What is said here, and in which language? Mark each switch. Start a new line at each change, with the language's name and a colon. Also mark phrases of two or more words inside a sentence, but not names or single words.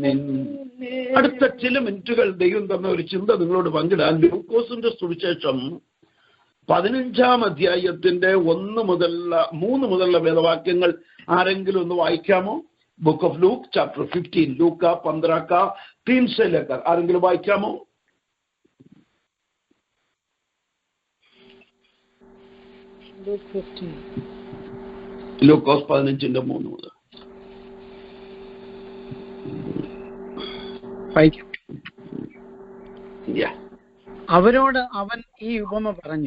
Malayalam: അടുത്ത ചില മിനിറ്റുകൾ ദൈവം തന്ന ഒരു ചിന്ത നിങ്ങളോട് പങ്കിടാൻ ലൂക്കോസിന്റെ സുവിശേഷം 15-ാം അധ്യായത്തിന്റെ 1 മുതലുള്ള 3 മുതലുള്ള വേദവാക്യങ്ങൾ ആരെങ്കിലും ഒന്ന് വായിക്കാമോ?
English: Book of Luke chapter 15, ലൂക്ക 15
Hindi: का 3 से लेकर
Malayalam: ആരെങ്കിലും വായിക്കാമോ? ലൂക്കോസ് 15-ന്റെ 3 മുതൽ അവരോട് അവൻ ഈ ഉപമ പറഞ്ഞു.